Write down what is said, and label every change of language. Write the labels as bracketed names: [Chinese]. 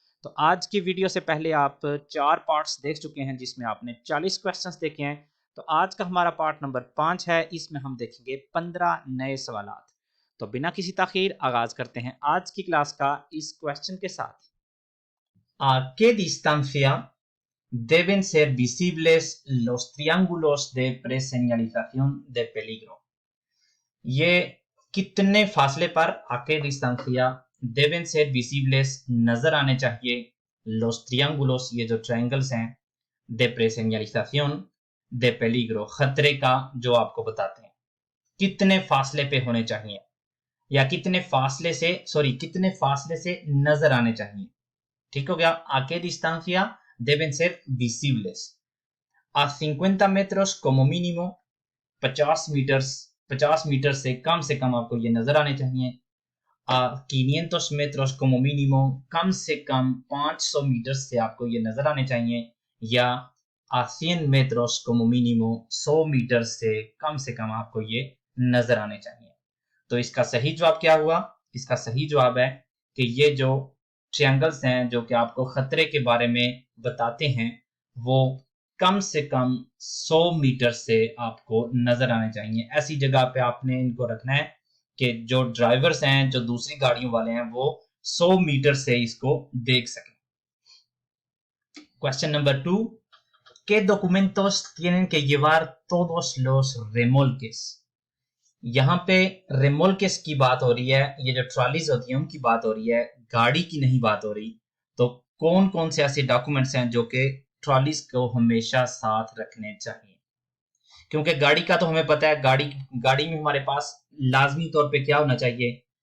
[Hindi] तो आज की वीडियो से पहले आप 4 पार्ट्स देख चुके हैं जिसमें आपने 40 क्वेश्चंस देखे हैं। तो आज का हमारा पार्ट नंबर 5 है, इसमें हम देखेंगे 15 नए सवालात। तो बिना किसी ताखीर आगाज करते हैं आज की क्लास का इस क्वेश्चन के साथ। [Spanish] ¿A qué distancia deben ser visibles los triángulos de preseñalización de peligro? [Hindi] ये कितने फासले पर [Spanish] a qué distancia deben ser visibles [Hindi] नजर आने चाहिए los triángulos, ये जो ट्रायंगल्स हैं, [Spanish] de preseñalización de peligro, [Hindi] खतरे का जो आपको बताते हैं, कितने फासले पे होने चाहिए या कितने फासले से नजर आने चाहिए। ठीक हो गया। [Spanish] ¿A qué distancia deben ser visibles? A 50 metros como mínimo, [Hindi] 50 metre से कम आपको ये नजर आने चाहिए। [Spanish] A 500 metros como mínimo, [Hindi] कम से कम 500 मीटर से आपको ये नजर आने चाहिए। या [Spanish] A 100 metros como mínimo, [Hindi] 100 metre से कम आपको ये नजर आने चाहिए। तो इसका सही जवाब क्या हुआ? इसका सही जवाब है कि ये जो ट्रायंगल्स हैं जो कि आपको खतरे के बारे में बताते हैं वो कम से कम 100 मीटर से आपको नजर आने चाहिए। ऐसी जगह पे आपने इनको रखना है कि जो ड्राइवर्स हैं, जो दूसरी गाड़ियों वाले हैं, वो 100 मीटर से इसको देख सकें। Question number 2, [Spanish] ¿qué documentos tienen que llevar todos los remolques? [Hindi] यहाँ पे रेमोल्केस की बात हो रही है, ये जो ट्रॉलीज होती है उनकी बात हो रही है, गाड़ी की नहीं बात हो रही। तो कौन कौन से ऐसे डॉक्यूमेंट्स हैं जो कि ट्रॉलीज को हमेशा साथ रखने चाहिए? क्योंकि गाड़ी का तो हमें पता है, गाड़ी में हमारे पास लाजमी तौर पे क्या होना चाहिए?